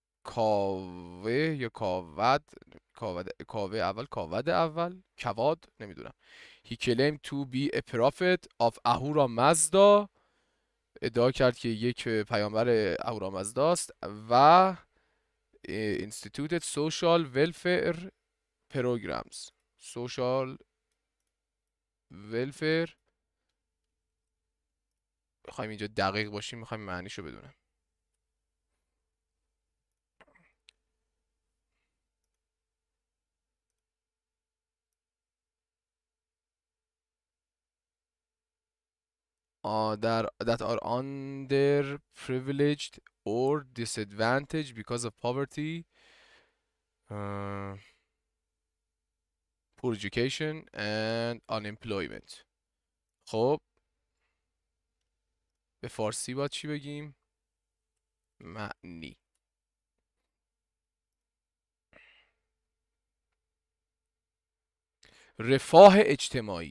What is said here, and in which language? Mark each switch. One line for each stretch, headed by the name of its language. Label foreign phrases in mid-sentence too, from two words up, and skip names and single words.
Persian: کاوه یا کاواد اول کواد نمیدونم.
English: He claimed to be a prophet of Ahura Mazda.
Persian: ادعا کرد که یک پیامبر اهورامزدا است و
English: instituted social welfare programs. social welfare
Persian: میخوایم اینجا دقیق باشیم، میخوایم معنیشو بدونم.
English: that are underprivileged or disadvantaged because of poverty, poor education and unemployment.
Persian: خب به فارسی باید چی بگیم؟ معنی. رفاه اجتماعی.